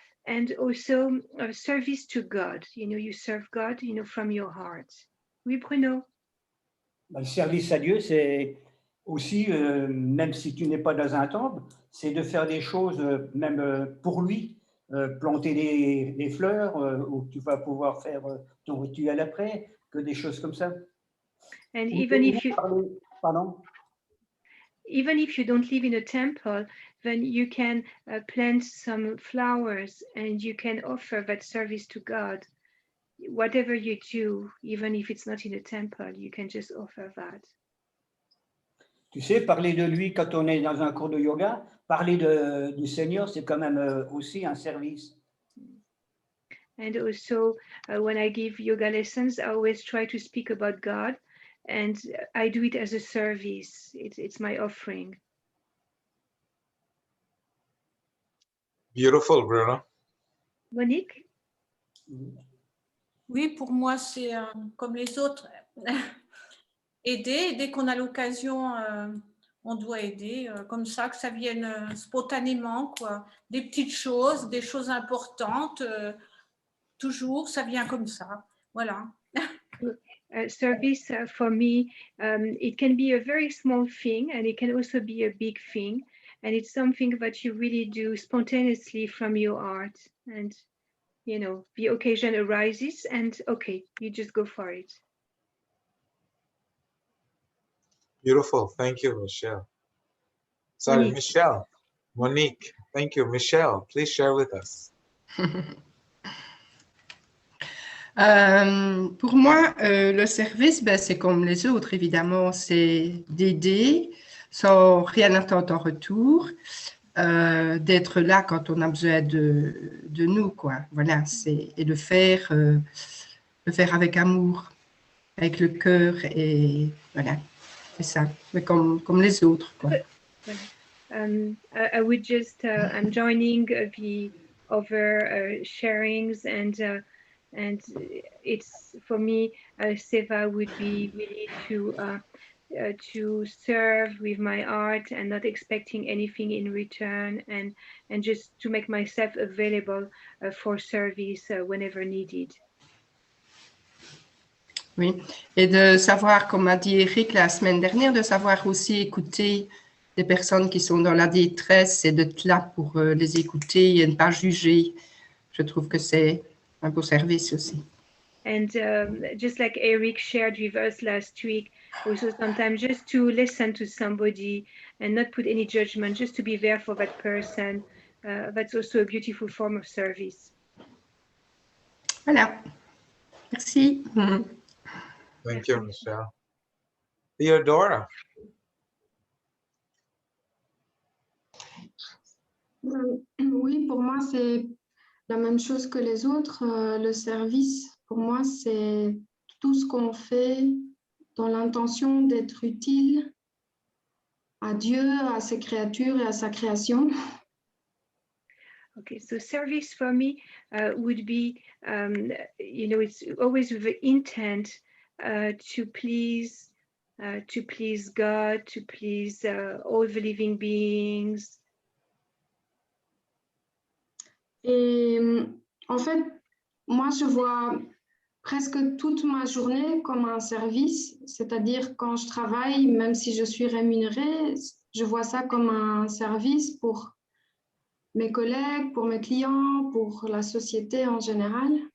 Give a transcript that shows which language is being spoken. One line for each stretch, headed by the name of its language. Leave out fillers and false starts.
English: And also service to God. You serve God, from your heart.
French: Oui, Bruno? Le service à Dieu, c'est aussi, même si tu n'es pas dans un temple, c'est de faire des choses même pour lui, planter des fleurs où tu vas pouvoir faire ton rituel après, que des choses comme ça.
English: And even if you
French: Pardon?
English: Even if you don't live in a temple, then you can plant some flowers and you can offer that service to God. Whatever you do, even if it's not in a temple, you can just offer that.
French: Tu sais, parler de lui quand on est dans un cours de yoga, parler du Seigneur, c'est quand même aussi un service.
English: And also, when I give yoga lessons, I always try to speak about God, and I do it as a service. It's my offering. Beautiful, Bruno. Monique?
French: Oui, pour moi, c'est comme les autres. Aider, dès qu'on a l'occasion, on doit aider, comme ça, que ça vienne spontanément, quoi. Des petites choses, des choses importantes, toujours, ça vient comme ça. Voilà.
English: Service for me, it can be a very small thing and it can also be a big thing. And it's something that you really do spontaneously from your heart. And, the occasion arises and okay, you just go for it. Beautiful. Thank you, Michelle. Sorry, Monique. Michelle. Monique. Thank you. Michelle, please share with us.
French: Pour moi, le service, c'est comme les autres, évidemment, c'est d'aider sans rien attendre en retour, d'être là quand on a besoin de nous, quoi. Voilà, et de faire avec amour, avec le cœur, et voilà, c'est ça, mais comme les autres, quoi.
English: I would just, I'm joining the other sharings and it's for me, seva would be really to serve with my heart and not expecting anything in return and just to make myself available for service whenever needed.
French: Oui, et de savoir, comme a dit Eric la semaine dernière, de savoir aussi écouter des personnes qui sont dans la détresse et d'être là pour les écouter et ne pas juger. Je trouve que c'est un beau service aussi.
English: And just like Eric shared with us last week, also sometimes just to listen to somebody and not put any judgment, just to be there for that person, that's also a beautiful form of service.
French: Voilà. Merci.
English: Thank you, Michelle. Theodora.
French: Oui, pour moi, c'est la même chose que les autres. Le service, pour moi, c'est tout ce qu'on fait dans l'intention d'être utile à Dieu, à ses créatures et à sa création.
English: Okay, so service for me would be, it's always with the intent to please God, to please all the living beings.
French: Et en fait, moi, je vois presque toute ma journée comme un service, c'est-à-dire quand je travaille, même si je suis rémunérée, je vois ça comme un service pour mes collègues, pour mes clients, pour la société en général.